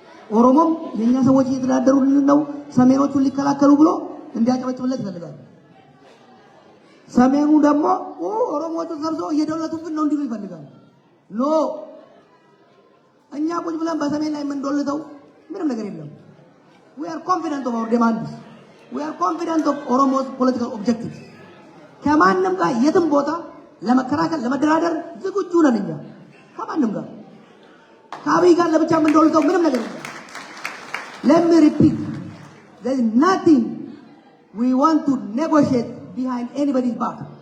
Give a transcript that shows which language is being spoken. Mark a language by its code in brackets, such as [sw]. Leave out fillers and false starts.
[am] ኦሮሞም የኛ ሰዎች እየተዳደሩልን ነው ሰሜኖቹን ሊከላከሉ ብሎ እንዲያጨበጭብለት ይፈልጋል። ሰሜኑ ደግሞ ኦሮሞዎቹ ሰብስበው እየደለቱብን ነው እንዲሉ ይፈልጋል። ኖ እኛ ቁጭ ብለን በሰሜን ላይ የምንዶልተው ምንም ነገር የለም። [en] We are confident of our demands. We are confident of Oromo's political objectives. [am] ከማንም ጋር የትም ቦታ ለመከራከል ለመደራደር ዝግጁ ነን እኛ ከማንም ጋር ከአብይ ጋር ለብቻ የምንዶልተው ምንም ነገር የለም። [en] Let me repeat, there is nothing we want to negotiate behind anybody's back.